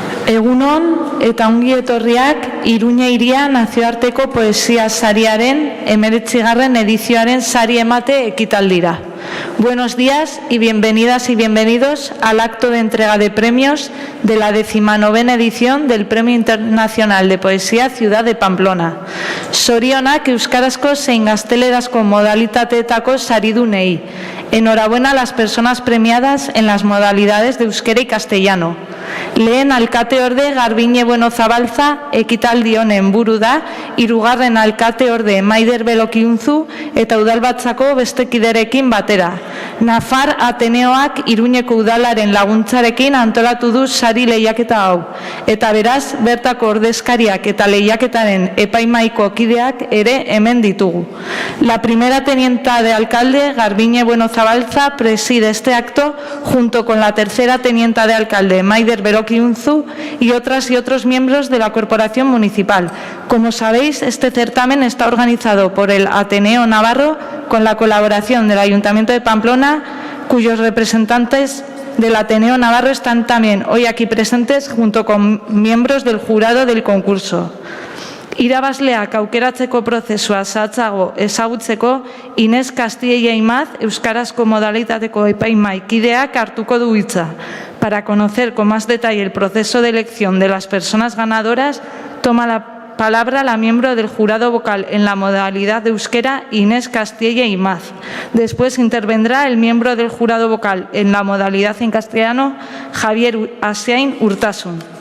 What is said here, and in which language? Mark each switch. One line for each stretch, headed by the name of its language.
Basque: Egunon eta ongi etorriak Iruña Hiria nazioarteko poesia sariaren 19. edizioaren sari emate ekitaldira.
Spanish: Buenos días y bienvenidas y bienvenidos al acto de entrega de premios de la 19ª edición del Premio Internacional de Poesía Ciudad de Pamplona.
Basque: Zorionak euskarazko zein gaztelerazko modalitateetako saridunei.
Spanish: Enhorabuena a las personas premiadas en las modalidades de euskera y castellano.
Basque: Lehen alkateorde Garbiñe Bueno Zabalza ekitaldi honen buru da, hirugarren alkateorde Maider Belokiunzu eta udalbatzako beste kiderekin batera. Nafar Ateneoak Iruñeko udalaren laguntzarekin antolatu du sari lehiaketa hau. Eta beraz, bertako ordezkariak eta lehiaketaren epaimaiko kideak ere hemen ditugu.
Spanish: La primera tenienta de alcalde, Garbiñe Bueno Zabalza, preside este acto junto con la tercera tenienta de alcalde, Maider Belokiunzu, y otras y otros miembros de la corporación municipal. Como sabéis, este certamen está organizado por el Ateneo Navarro con la colaboración del Ayuntamiento de Pamplona, cuyos representantes del Ateneo Navarro están también hoy aquí presentes junto con miembros del jurado del concurso.
Basque: Irabazleak aukeratzeko prozesua zehatzago ezagutzeko Inés Castilla Imaz, euskarazko modalitateko epaimahaikideak hartuko du hitza.
Spanish: Para conocer con más detalle el proceso de elección de las personas ganadoras, toma la palabra la miembro del jurado vocal en la modalidad de euskera, Inés Castilla Imaz. Después intervendrá el miembro del jurado vocal en la modalidad en castellano, Javier Asiain Urtasun.